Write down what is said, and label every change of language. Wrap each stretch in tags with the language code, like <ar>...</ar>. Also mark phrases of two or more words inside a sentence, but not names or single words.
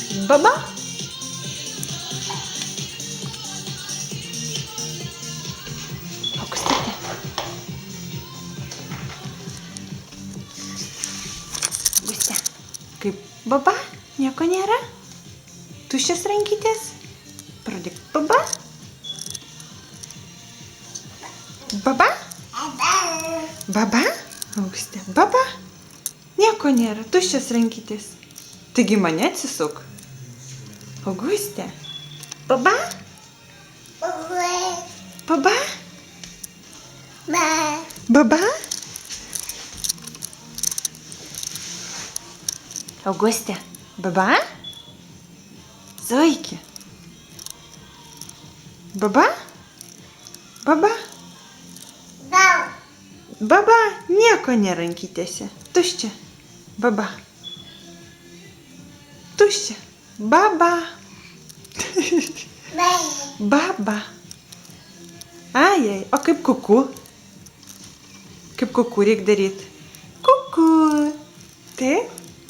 <lt>Baba? Augustė. Augustė. Kaip baba? Nieko nėra? Tuščias rankytės? Pradėk. Baba? Baba? Baba? Augustė. Baba? Nieko nėra. Tuščias rankytės. Taigi mane atsisuk. Augustė. Baba? Baba? Baba? Augustė. Baba? Zoikė. Baba? Baba? Baba, nieko nėra rankytėse. Tuščia. Baba. Tuščia. Baba. Baba. Ai, o kaip kuku? Kaip kuku reik daryti? Kuku. Taip?</lt>